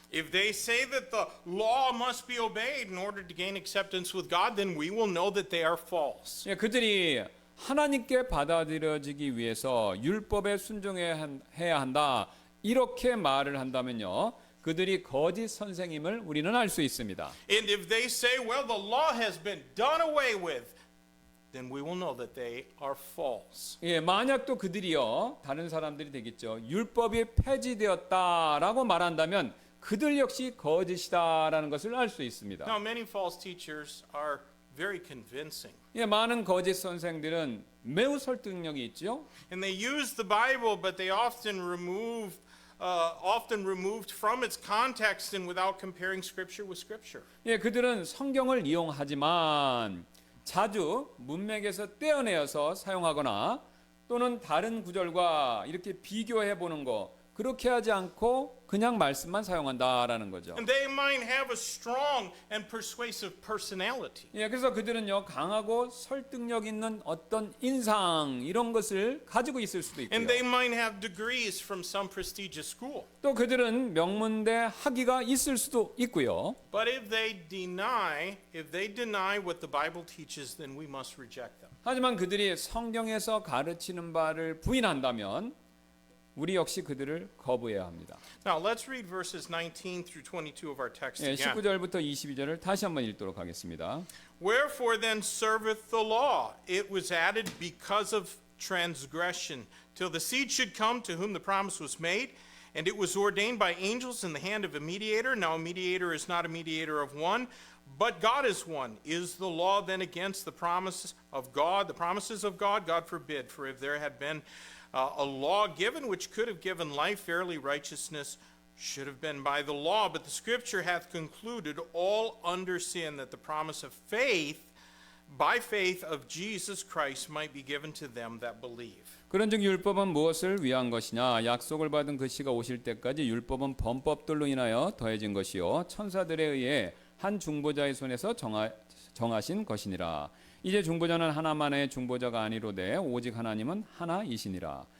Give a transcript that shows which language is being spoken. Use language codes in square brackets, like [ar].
[en] If they say that the law must be obeyed in order to gain acceptance with God, then we will know that they are false. [ko] 예, 그들이 하나님께 받아들여지기 위해서 율법에 순종해야 한다, 이렇게 말을 한다면요, 그들이 거짓 선생님을 우리는 알 수 있습니다. [en] And if they say, well, the law has been done away with, then we will know that they are false. [ko] 예, 만약 또 그들이요, 다른 사람들이 되겠죠, 율법이 폐지되었다라고 말한다면 그들 역시 거짓이다라는 것을 알 수 있습니다. [en] Now, many false teachers are very convincing. [ko] 예, 많은 거짓 선생들은 매우 설득력이 있죠. [en] And they use the Bible, but they often removed from its context and without comparing Scripture with Scripture. [ko] 예, 그들은 성경을 이용하지만 자주 문맥에서 떼어내어서 사용하거나 또는 다른 구절과 이렇게 비교해 보는 거, 그렇게 하지 않고 그냥 말씀만 사용한다라는 거죠. [en] And they might have a strong and persuasive personality. [ko] 예, 그래서 그들은요, 강하고 설득력 있는 어떤 인상, 이런 것을 가지고 있을 수도 있고요. [en] And they might have degrees from some prestigious school. [ko] 또 그들은 명문대 학위가 있을 수도 있고요. [en] But if they deny what the Bible teaches, then we must reject them. [ko] 하지만 그들이 성경에서 가르치는 바를 부인한다면 우리 역시 그들을 거부해야 합니다. [en] Now, let's read verses 19 through 22 of our text 예, again. [ko] 19절부터 22절을 다시 한번 읽도록 하겠습니다. [en] Wherefore then serveth the law? It was added because of transgression, till the seed should come to whom the promise was made. And it was ordained by angels in the hand of a mediator. Now a mediator is not a mediator of one, but God is one. Is the law then against the promises of God? The promises of God? God forbid. For if there had been a law given which could have given life, verily righteousness should have been by the law. But the Scripture hath concluded all under sin, that the promise of faith, by faith of Jesus Christ, might be given to them that believe. [ko] 그런즉 율법은 무엇을 위한 것이냐? 약속을 받은 그 시가 오실 때까지 율법은 범법들로 인하여 더해진 것이요 천사들에 의해 한 중보자의 손에서 정하신 것이니라. 이제 중보자는 하나만의 중보자가 아니로되 오직 하나님은 하나이시니라.